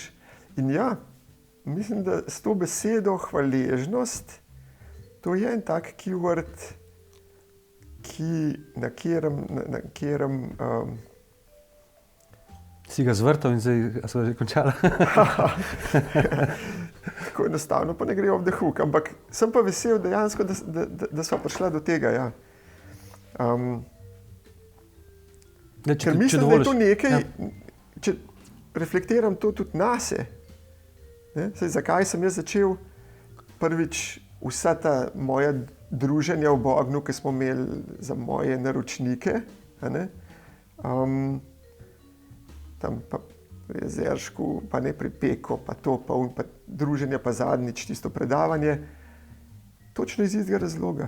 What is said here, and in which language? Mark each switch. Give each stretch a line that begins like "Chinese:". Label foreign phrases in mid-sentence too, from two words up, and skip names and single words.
Slovenian: In ja, mislim, da s to besedo hvaležnost, to je en tak keyword, na katerem si ga zvrtal in zdaj so že končala. Tako enostavno pa ne gre
English: off the hook,
Slovenian: ampak sem pa vesel dejansko, da sva prišla do tega. Ja. Ker mislim, da je to nekaj, če reflektiram to tudi nase. Zakaj sem jaz začel prvič vsa ta moja druženja v Bognu, ki smo imeli za moje naročnike, tam pa pri Jezeršku, pa ne pri Peko, pa to, pa druženje, pa zadnjič tisto predavanje, točno iz istega razloga.